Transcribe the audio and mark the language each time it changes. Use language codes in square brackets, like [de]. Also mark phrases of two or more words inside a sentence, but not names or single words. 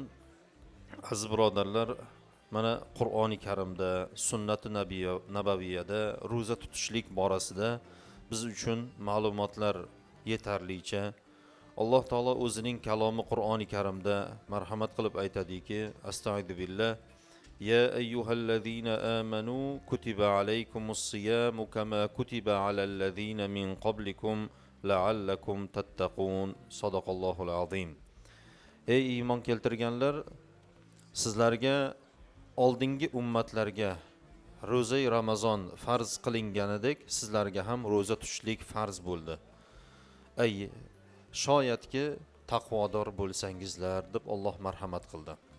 [uz] Aziz birodarlar, mana Qur'oni Karimda, sunnati nabaviyada ro'za tutishlik borasida biz uchun ma'lumotlar yetarlicha. Alloh taolo o'zining kalomi Qur'oni Karimda marhamat qilib aytadiki, [ar] أستغفر بالله يا أيها الذين آمنوا كتب عليكم الصيام كما كتب على الذين من قبلكم لعلكم تتقون. صدق الله العظيم. [uz] Ey iymon keltirganlar, sizlarga oldingi ummatlarga ro'za Ramazon farz qilinganidek sizlarga ham ro'za tutishlik farz bo'ldi. Ey shoyatki taqvodor bo'lsangizlar deb Alloh marhamat qildi.